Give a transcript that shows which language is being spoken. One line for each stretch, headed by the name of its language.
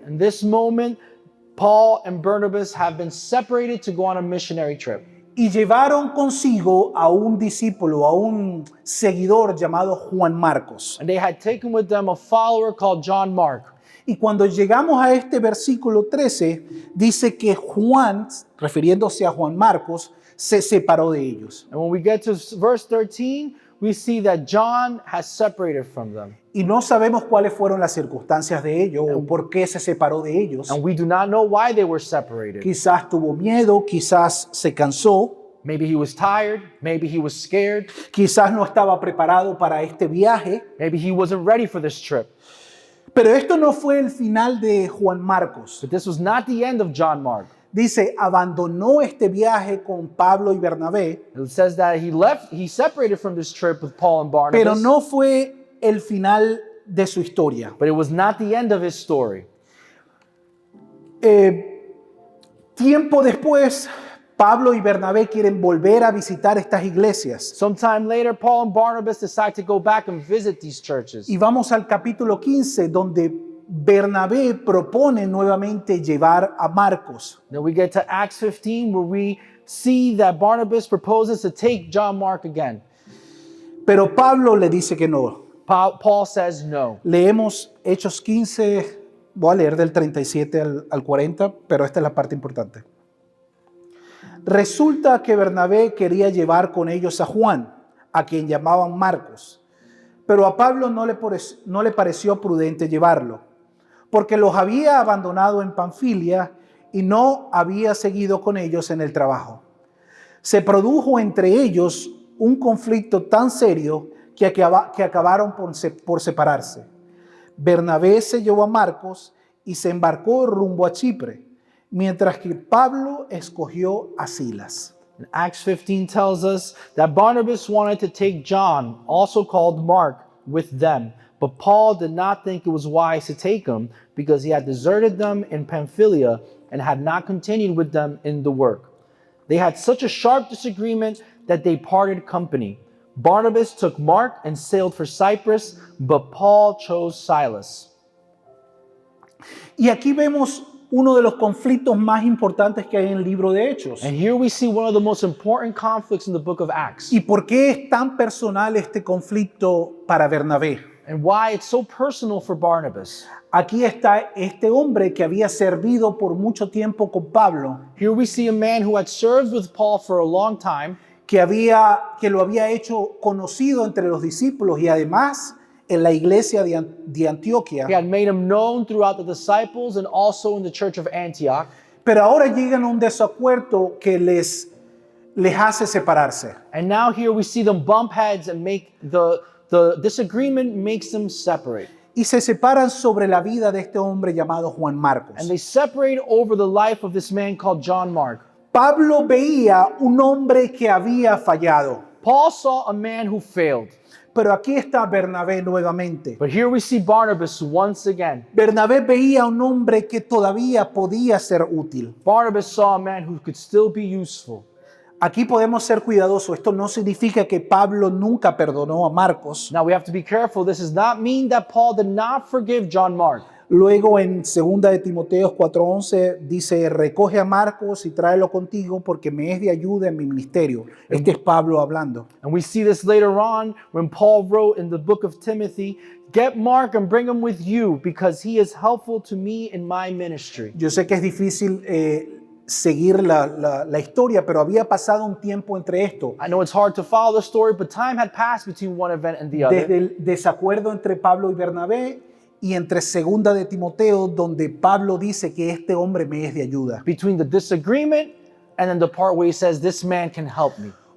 English: In this moment, Paul and Barnabas have been separated to go on a missionary trip.
Spanish: Y llevaron consigo a un discípulo, a un seguidor llamado Juan Marcos.
English: And they had taken with them a follower called John Mark.
Spanish: Y cuando llegamos a este versículo 13, dice que Juan, refiriéndose a Juan Marcos, se separó de ellos.
English: And when we get to verse 13, we see that John has separated from them.
Spanish: Y no sabemos cuáles fueron las circunstancias de ello o por qué se separó de ellos.
English: And we do not know why they were separated.
Spanish: Quizás tuvo miedo, quizás se cansó,
English: Maybe he was tired. Maybe he was scared.
Spanish: quizás no estaba preparado para este viaje.
English: Maybe he wasn't ready for this trip.
Spanish: Pero esto no fue el final de Juan Marcos.
English: But this was not the end of John Mark.
Spanish: Dice, abandonó este viaje con Pablo y Bernabé,
English: It says that he separated from this trip with Paul and Barnabas.
Spanish: pero no fue el final de su historia.
English: But it was not the end of his story.
Spanish: Tiempo después, Pablo y Bernabé quieren volver a visitar estas iglesias.
English: Sometime later, Paul and Barnabas decide to go back and visit these churches.
Spanish: Y vamos al capítulo 15, donde Bernabé propone nuevamente llevar a Marcos.
English: Then we get to Acts 15, where we see that Barnabas proposes to take John Mark again.
Spanish: Pero Pablo le dice que no.
English: Paul says no.
Spanish: Leemos Hechos 15, voy a leer del 37 al 40, pero esta es la parte importante. Resulta que Bernabé quería llevar con ellos a Juan, a quien llamaban Marcos, pero a Pablo no le pareció prudente llevarlo, porque los había abandonado en Panfilia y no había seguido con ellos en el trabajo. Se produjo entre ellos un conflicto tan serio que acabaron por separarse. Bernabé se llevó a Marcos y se embarcó rumbo a Chipre, mientras que Pablo escogió a Silas.
English: And Acts 15 tells us that Barnabas wanted to take John, also called Mark, with them. But Paul did not think it was wise to take him because he had deserted them in Pamphylia and had not continued with them in the work. They had such a sharp disagreement that they parted company. Barnabas took Mark and sailed for Cyprus, but Paul chose Silas.
Spanish: Y aquí vemos uno de los conflictos más importantes que hay en el libro de Hechos.
English: And here we see one of the most important conflicts in the book of Acts.
Spanish: ¿Y por qué es tan personal este conflicto para Bernabé?
English: And why it's so personal for Barnabas.
Spanish: Aquí está este hombre que había servido por mucho tiempo con Pablo,
English: Here we see a man who had served with Paul for a long time,
Spanish: que lo había hecho conocido entre los discípulos y además en la iglesia de Antioquia.
English: he had made him known throughout the disciples and also in the church of Antioch.
Spanish: Pero ahora llegan a un desacuerdo que les hace separarse.
English: And now here we see them bump heads and make the disagreement makes them separate.
Spanish: Y se separan sobre la vida de este hombre llamado Juan Marcos.
English: And they separate over the life of this man called John Mark.
Spanish: Pablo veía un hombre que había fallado.
English: Paul saw a man who failed.
Spanish: Pero aquí está Bernabé nuevamente.
English: But here we see Barnabas once again.
Spanish: Bernabé veía un hombre que todavía podía ser útil.
English: Barnabas saw a man who could still be useful.
Spanish: Aquí podemos ser cuidadosos. Esto no significa que Pablo nunca perdonó a Marcos.
English: Now we have to be careful. This does not mean that Paul did not forgive John Mark.
Spanish: Luego en 2 de Timoteo 4:11 dice, recoge a Marcos y tráelo contigo porque me es de ayuda en mi ministerio. Este es Pablo hablando.
English: And we see this later on when Paul wrote in the book of Timothy, get Mark and bring him with you because he is helpful to me in my ministry.
Spanish: Yo sé que es difícil seguir la historia, pero había pasado un tiempo entre esto.
English: I know it's hard to follow the story, but time had passed between one event and the other.
Spanish: Desde el desacuerdo entre Pablo y Bernabé y entre segunda de Timoteo, donde Pablo dice que este hombre me es de ayuda.
English: Between the disagreement and then the part where he says, this man can help me.